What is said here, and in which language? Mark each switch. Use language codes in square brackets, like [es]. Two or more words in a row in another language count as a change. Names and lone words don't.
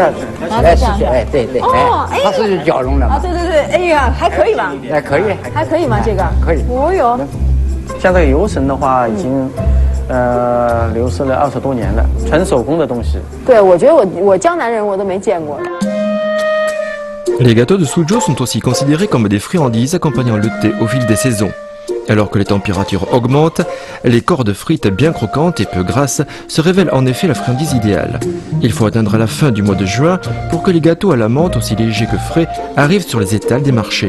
[zh] 来试试，哎，对对，哎，它是绞绒的啊，对对对，哎呀，还可以吧？哎，可以，还可以吗？这个可以。哦哟，像这个油绳的话，已经流失了20多年了，纯手工的东西。对，我觉得我江南人我都没见过。 [fr] Les gâteaux de Suzhou sont aussi considérés comme des friandises accompagnant le thé au fil des saisons. Alors que les températures augmentent, les cordes frites bien croquantes et peu grasses se révèlent en effet la friandise idéale. Il faut attendre la fin du mois de juin pour que les gâteaux à la menthe aussi légers que frais arrivent sur les étals des marchés.